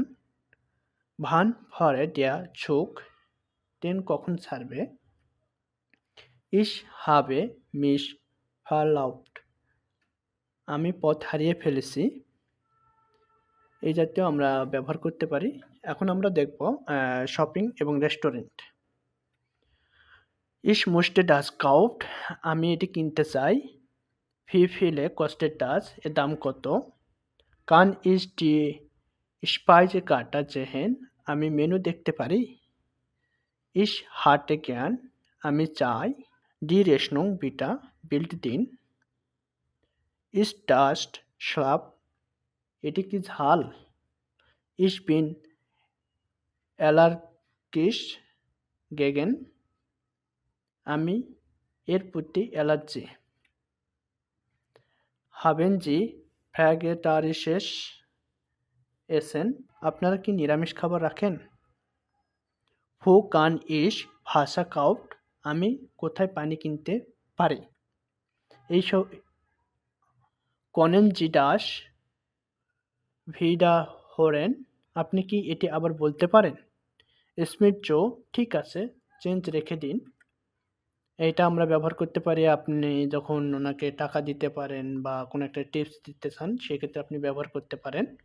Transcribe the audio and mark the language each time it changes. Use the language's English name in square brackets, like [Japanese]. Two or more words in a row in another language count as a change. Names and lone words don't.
[German] Wann fährt der Zug [Bangla] ট্রেন কখন ছাড়বে? [German] Ich habe mich verlaufen [Bangla] আমি পথ হারিয়ে ফেলেছি। এই জাতীয় আমরা ব্যবহার করতে পারি এখন আমরা দেখব শপিং এবং রেস্টুরেন্ট। [German] Ich möchte das kauft, [Bangla] আমি এটি কিনতে চাই। [German] Wie viele kostet das? [Bangla] এর দাম কত? [German] Kann ich die Speisekarte sehen? [Bangla] আমি মেনু দেখতে পারি? [German] Ich hätte gern, [Bangla] আমি চাই। [German] Die Rechnung bitte, [Bangla] বিলটি দিন। [German] Ist das scharf? [Bangla] এটি কি ঝাল? [German] Ich bin allergisch gegen, [Bangla] আমি এর প্রতি অ্যালার্জি। [German] Haben Sie vegetarisches Essen? [Bangla] আপনারা কি নিরামিষ খাবার রাখেন? [German] Wo kann ich Wasser kaufen? [Bangla] আমি কোথায় পানি কিনতে পারি? এইসব [German] Können Sie das wiederholen? [Bangla] আপনি কি এটি আবার বলতে পারেন? Smith Joe, ঠিক আছে, চেঞ্জ রেখে দিন। এটা আমরা ব্যবহার করতে পারি আপনি যখন ওনাকে টাকা দিতে পারেন বা কোনো একটা টিপস দিতে চান, সেক্ষেত্রে আপনি ব্যবহার করতে পারেন।